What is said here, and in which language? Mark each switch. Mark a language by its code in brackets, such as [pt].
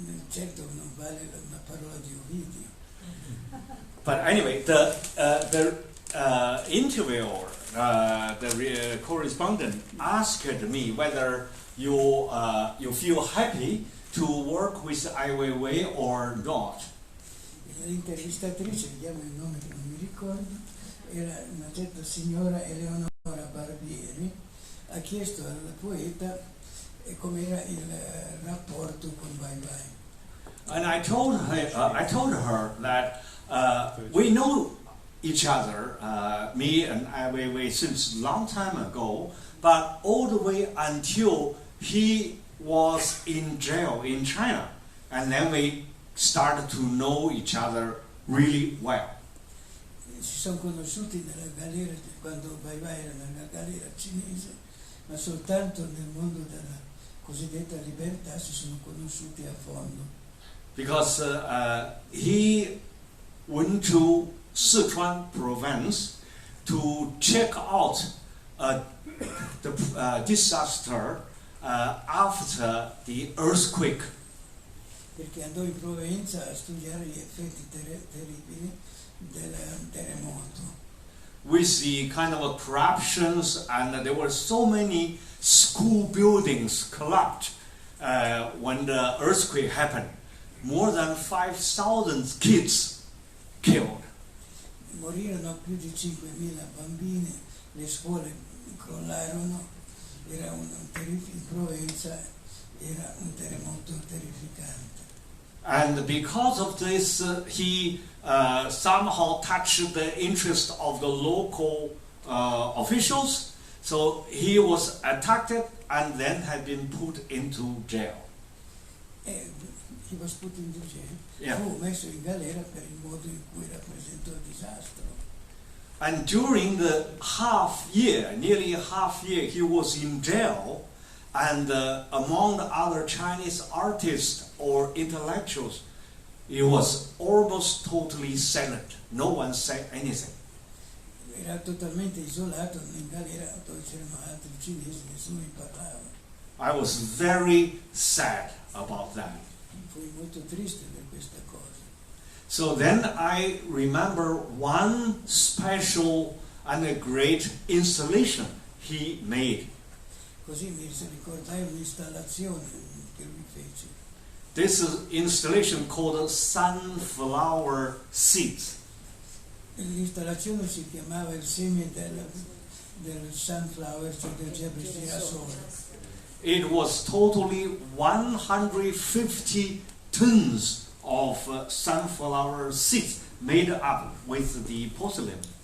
[it] Certo non vale una parola di Ovidio. [en] But anyway, the interviewer, the correspondent, asked me whether you feel happy to work with Ai Weiwei or not. [it] L'intervistatrice, vediamo il nome che non mi ricordo, era una certa signora Eleonora Barbieri, ha chiesto al poeta com'era il rapporto con Weiwei. [en] And I told her that we know each other, me and Ai Weiwei, since long time ago, but all the way until he was in jail in China, and then we started to know each other really well. [it] Si sono conosciuti nella galera quando Weiwei era nella galera cinese, ma soltanto nel mondo della cosiddetta libertà si sono conosciuti a fondo. [en] Because he went to Sichuan province to check out the disaster after the earthquake. [it] Perché andò in Provenza a studiare gli effetti terribili del terremoto. [en] With the kind of corruptions, and there were so many school buildings collapsed when the earthquake happened. More than 5,000 kids killed. [it] Morirono più di 5.000 bambini, le scuole crollarono, era in Provenza era un terremoto terrificante. [en] And because of this, he somehow touched the interest of the local officials. So he was attacked and then had been put into jail. He was put into jail. Yeah. [it] Fu messo in galera per il modo in cui rappresentò il disastro. [en] And during the nearly half year, he was in jail. And among the other Chinese artists or intellectuals, he was almost totally silent. No one said anything. [it] Era totalmente isolato in galera dove c'erano altri cinesi, nessuno ne parlava. [en] I was very sad about that. [it] Fui molto triste per questa cosa. [en] So then I remember one special and a great installation he made. [it] Così mi ricordai un'installazione che lui fece. [en] This is installation called Sunflower Seeds. [it] L'installazione si chiamava il seme del sunflower, cioè del girasole. [en] It was totally 150 tons of sunflower seeds made up with the porcelain.